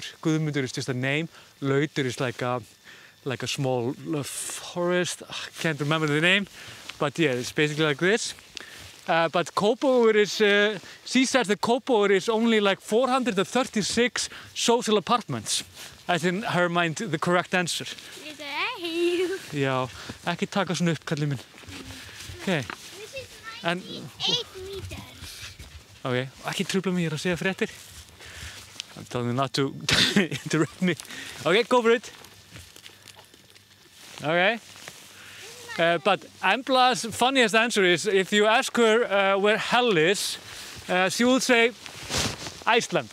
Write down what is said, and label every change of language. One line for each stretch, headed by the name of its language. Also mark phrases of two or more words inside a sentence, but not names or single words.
English: Guðmundur is just a name. Lautur is like a small forest. I can't remember the name, but yeah, it's basically like this. But Kópavogur is, she says that Kópavogur is only like 436 social apartments. As in her mind, the correct answer.
Icelandic: Já, ekki taka svona upp, kallið minn.
English: Okay. And 8 meters.
Icelandic: Okay, ekki trufla mig, ég að segja fréttir.
English: I'm telling you not to interrupt me. Okay, go for it. Okay. But Embla's funniest answer is, if you ask her where hell is, she will say Iceland.